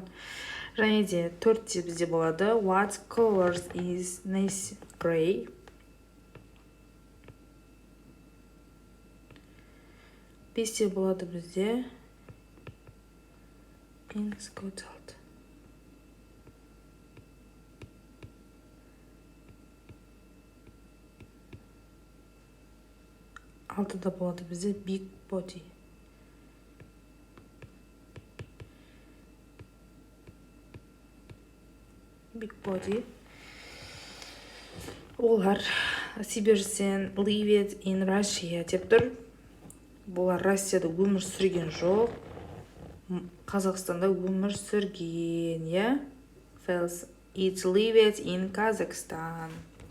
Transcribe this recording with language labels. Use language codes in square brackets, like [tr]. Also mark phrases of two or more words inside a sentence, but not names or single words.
[kk] Және де 4-те бізде болады. [en] What colors is Nancy gray? [kk] 5-те болады бізде. [en] In Scotland. [kk] 6-да болады бізде [en] big body. Big body. [kk] Олар [en] Siberian lived in Russia [kk] деп тұр. Бұлар Россияда өмір сүрген жоқ. Қазақстанда өмір сүрген, [en] It lived in Kazakhstan.